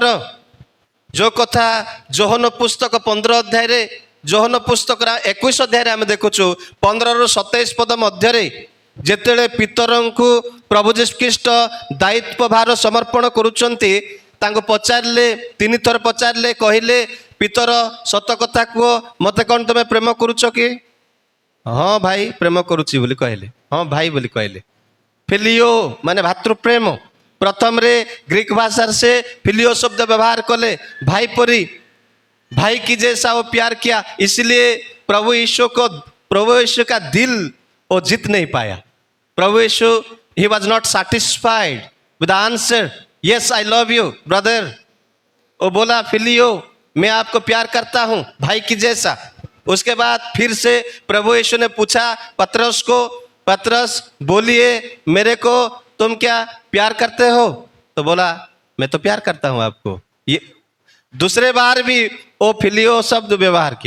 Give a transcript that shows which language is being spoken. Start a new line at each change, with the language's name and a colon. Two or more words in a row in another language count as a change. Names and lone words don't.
Odia: ଯେଉଁ କଥା ଯୋହନ ପୁସ୍ତକ 15 ଅଧ୍ୟାୟରେ, ଯୋହନ ପୁସ୍ତକ 21 ଅଧ୍ୟାୟରେ ଆମେ ଦେଖୁଛୁ 15ରୁ 27 ପଦ ମଧ୍ୟରେ ଯେତେବେଳେ ପିତରଙ୍କୁ ପ୍ରଭୁ ଯୀଶୁଖ୍ରୀଷ୍ଟ ଦାୟିତ୍ୱ ଭାର ସମର୍ପଣ କରୁଛନ୍ତି, ତାଙ୍କୁ ପଚାରିଲେ, 3 ଥର ପଚାରିଲେ, କହିଲେ ପିତର ସତ କଥା କୁହ, ମୋତେ କ'ଣ ତୁମେ ପ୍ରେମ କରୁଛ କି? ହଁ ଭାଇ ପ୍ରେମ କରୁଛି ବୋଲି କହିଲେ। ହଁ ଭାଇ ବୋଲି କହିଲେ। ଫିଲିଓ ମାନେ ଭାତୃପ୍ରେମ। ପ୍ରଥମରେ ଗ୍ରୀକ ଭାଷାରେ ସେ ଫିଲିଓ ଶବ୍ଦ ବ୍ୟବହାର କଲେ, ଭାଇ ପରି,
Hindi: भाई की जैसा वो प्यार किया, इसलिए प्रभु यीशु का दिल वो जीत नहीं पाया। प्रभु यीशु
English: he was not satisfied with the answer, yes I love you brother।
Hindi: वो बोला फिलियो, मैं आपको प्यार करता हूँ भाई की जैसा। उसके बाद फिर से प्रभु यीशु ने पूछा पतरस को, पतरस बोलिए मेरे को तुम क्या प्यार करते हो? तो बोला मैं तो प्यार करता हूँ आपको। ये दूसरे बार भी वो फिलियो शब्द व्यवहार किया।